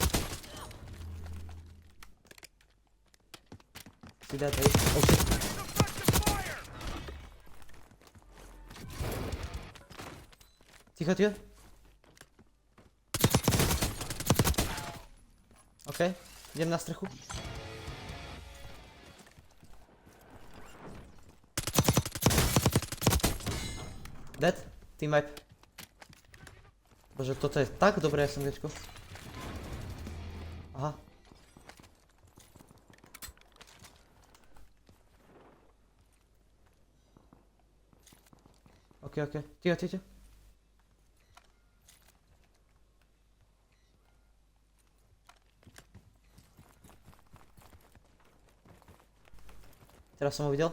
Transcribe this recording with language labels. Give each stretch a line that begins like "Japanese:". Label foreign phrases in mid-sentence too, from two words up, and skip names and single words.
Czech: Si dá tady.
English: Oh shit.
Slovak: Ticho, ticho. OK, idem na strechu.
English: Dead, team wipe.
Slovak: Bože, toto je tak dobré SMGčko. Aha. OK, ticho, ticho. Teraz som ho videl.